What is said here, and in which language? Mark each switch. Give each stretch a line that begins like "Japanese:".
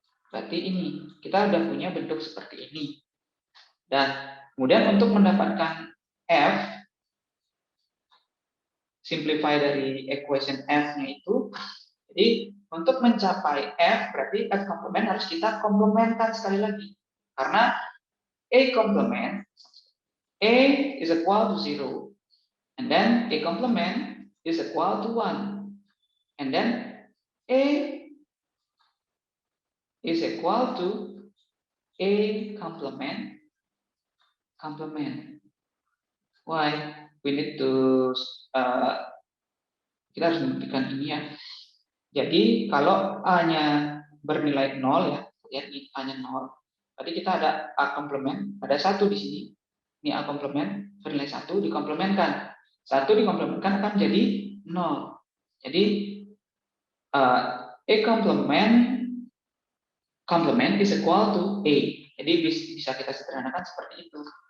Indonesian: Berarti ini, kita udah punya bentuk seperti ini. Dan kemudian untuk mendapatkan F, simplify dari equation F-nya itu, jadi untuk mencapai F, berarti F komplement harus kita komplementkan sekali lagi.
English: Karena A complement, A is equal to 0. And then A complement is equal to 1. And then A is equal to A complement. Why? We need to
Indonesian: kita harus membuktikan ini ya. Jadi kalau A-nya bernilai 0 ya, lihat ini A-nya 0. Berarti kita ada A komplement, ada 1 di sini. Ini A komplement bernilai 1 dikomplementkan. 1 dikomplementkan akan jadi 0. Jadi
English: A complement is equal to A.
Indonesian: Jadi bisa kita sederhanakan seperti itu.